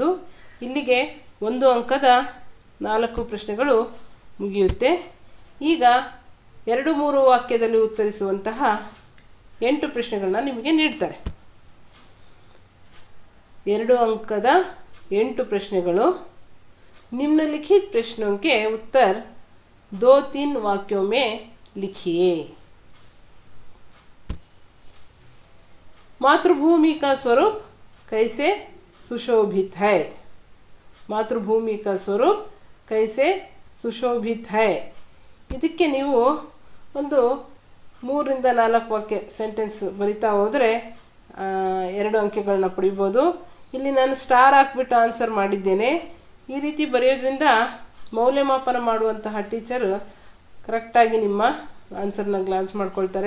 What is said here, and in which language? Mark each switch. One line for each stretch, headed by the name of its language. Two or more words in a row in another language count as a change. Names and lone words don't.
Kannada: ಇಲ್ಲಿಗೆ 1 ಅಂಕದ 4 ಪ್ರಶ್ನೆಗಳು ಮುಗಿಯುತ್ತೆ. ಈಗ 2-3 ವಾಕ್ಯದಲ್ಲಿ ಉತ್ತರಿಸುವಂತಹ 8 ಪ್ರಶ್ನೆಗಳನ್ನ ನಿಮಗೆ ನೀಡ್ತಾರೆ. 2 ಅಂಕದ 8 ಪ್ರಶ್ನೆಗಳು.
Hindi: निम्नलिखित प्रश्नों के उत्तर 2-3 वाक्यों में लिखिए. मातृभूमि का स्वरूप कैसे सुशोभित है. मातृभूमि का स्वरूप कैसे सुशोभित है.
Kannada: ಇದಕ್ಕೆ ನೀವು ಒಂದು 3ರಿಂದ 4 ವಾಕ್ಯ ಸೆಂಟೆನ್ಸ್ ಬರಿತಾ ಹೋದರೆ 2 ಅಂಕಗಳನ್ನ ಪಡಿಬೋದು. ಇಲ್ಲಿ ನಾನು ಸ್ಟಾರ್ ಹಾಕ್ಬಿಟ್ಟು ಆನ್ಸರ್ ಮಾಡಿದ್ದೇನೆ. ಈ ರೀತಿ ಬರೆಯೋದ್ರಿಂದ ಮೌಲ್ಯಮಾಪನ ಮಾಡುವಂತಹ ಟೀಚರ್ ಕರೆಕ್ಟಾಗಿ ನಿಮ್ಮ ಆನ್ಸರ್ನ ಗ್ಲಾಸ್ ಮಾಡ್ಕೊಳ್ತಾರೆ.